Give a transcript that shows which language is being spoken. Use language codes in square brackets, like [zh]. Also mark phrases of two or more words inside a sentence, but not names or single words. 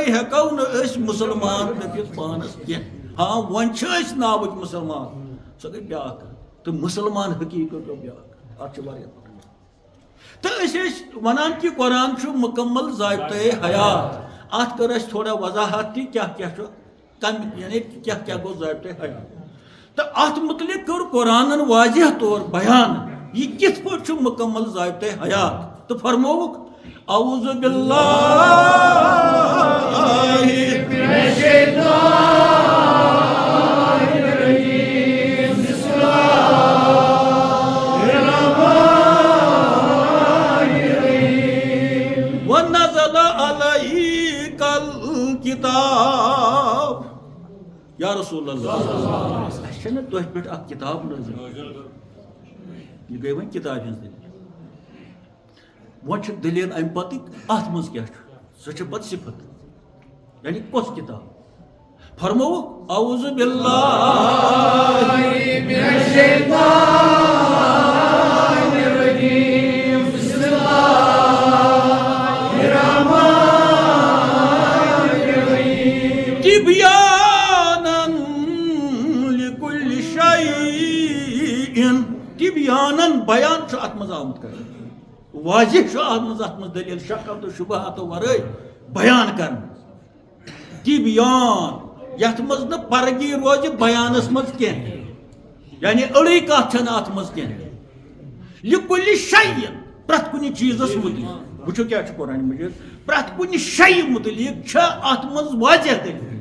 [ks] ہٮ۪کو نہٕ أسۍ مُسلمان دٔپِتھ پانَس کینٛہہ ہاں وۄنۍ چھِ أسۍ ناوٕکۍ مُسلمان سۄ گٔے بیٛاکھ تہٕ مُسلمان حقیٖقت گوٚو بیٛاکھ اَتھ چھُ واریاہ فرق تہٕ أسۍ ٲسۍ وَنان کہ قرآن چھُ [ur] مُکمل ضابطۂ حیات [ks] اَتھ کٔر اَسہِ تھوڑا وضاحت تہِ کیٛاہ کیٛاہ چھُ کَمہِ یعنی کیٛاہ کیٛاہ گوٚو [ur] ضابطۂ حیات [ks] تہٕ اَتھ متعلق کٔر قرآنن واضح طور بیان یہِ کِتھ پٲٹھۍ چھُ [ur] مُکمل ضابطۂ حیات [ks] تہٕ فرمووُکھ [ar] اعوذ باللہ وَنَزَلَ عَلَيْكَ الْكِتَابَ یا رسول اللہ [ks] اَسہِ چھَنہٕ تۄہہِ پٮ۪ٹھ اکھ کِتاب نٲزِل یہِ گٔے وۄنۍ کِتابہِ ہِنٛز دٔلیٖل وۄنۍ چھِ دٔلیٖل اَمہِ پَتٕکۍ اَتھ منٛز کیٛاہ چھُ سۄ چھِ پَتہٕ صِفت یعنی کۄس کِتاب فرمووُکھ [ar] اعوذ باللہ من الشیطان الرجیم بسم اللہ الرحمن الرحیم تبیانا لکل شیء تبیانا [ks] بیان چھُ اَتھ منٛز آمُت کرنہٕ واضح چھُ اَتھ منٛز دٔلیٖل شکو تہٕ شُبہاتو وَرٲے بیان کرنہٕ تبیان یَتھ منٛز نہٕ پرگی روزِ بیانس منٛز کینٛہہ یعنی أڑٕے کَتھ چھَنہٕ اَتھ منٛز کینٛہہ [ar] لِکُلہِ شیء [ks] پرٛٮ۪تھ کُنہِ چیٖزس مُتعلق وٕچھو کیٛاہ چھُ قرآنِ مجیٖد پرٛٮ۪تھ کُنہِ شیء مُتعلق چھےٚ اَتھ منٛز واضح دٔلیٖل